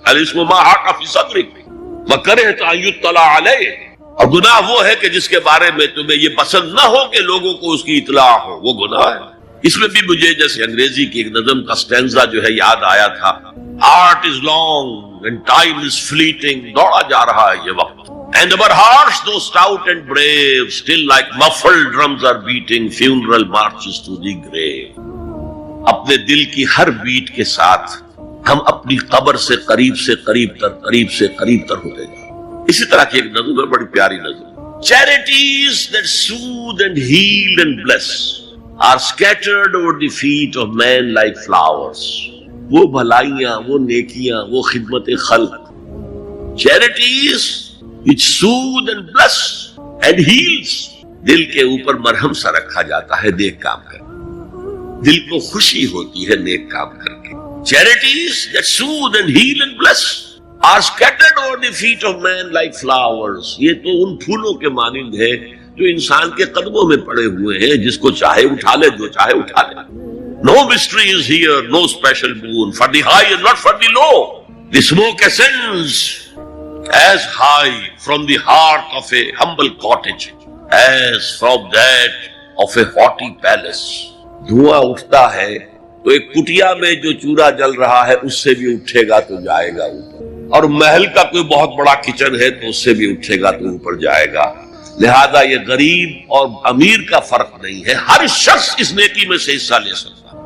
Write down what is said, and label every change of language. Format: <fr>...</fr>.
<ar>الاسم ما حاق فی صدرک وکرہت ان یطلع علیہ.</ar> <ur>اور گناہ وہ ہے کہ جس کے بارے میں تمہیں یہ پسند نہ ہو کہ لوگوں کو اس کی اطلاع ہو، وہ گناہ ہے. اس میں بھی مجھے جیسے انگریزی کی ایک نظم کا سٹینزا جو ہے یاد آیا تھا،</ur> <en>Art is long and time is fleeting.</en> <ur>دوڑا جا رہا ہے یہ وقت.</ur> <en>And our hearts, though stout and brave, still like muffled drums are beating funeral marches to the grave.</en> <ur>اپنے دل کی ہر بیٹ کے ساتھ ہم اپنی قبر سے قریب سے قریب تر، قریب سے قریب تر ہوتے جائیں. اسی طرح کی ایک نظم ہے، بڑی پیاری نظم.</ur> <en>Charities that soothe and heal and bless are scattered over the feet of men like flowers.</en> <ur>وہ بھلائیاں، وہ نیکیاں، وہ خدمت خلق.</ur> <en>Charities which soothe and bless and heals.</en> <ur>دل کے اوپر مرہم سا رکھا جاتا ہے نیک کام کر کے. دل کو خوشی ہوتی ہے نیک کام کر کے.</ur> <en>Charities that soothe and heal and bless are scattered over the feet of men like flowers.</en> <ur>یہ تو ان پھولوں کے مانند ہے جو انسان کے قدموں میں پڑے ہوئے ہیں، جس کو چاہے اٹھا لے، جو چاہے اٹھا لے.</ur> <en>No mystery is here, no special boon for the high and not for the low. The smoke ascends as high from the heart of a humble cottage as from that of a haughty palace.</en> <ur>دھواں اٹھتا ہے تو ایک کٹیا میں جو چورا جل رہا ہے اس سے بھی اٹھے گا تو جائے گا اوپر، اور محل کا کوئی بہت بڑا کچن ہے تو اس سے بھی اٹھے گا تو اوپر جائے گا. لہذا یہ غریب اور امیر کا فرق نہیں ہے، ہر شخص اس نیکی میں سے حصہ لے سکتا.</ur>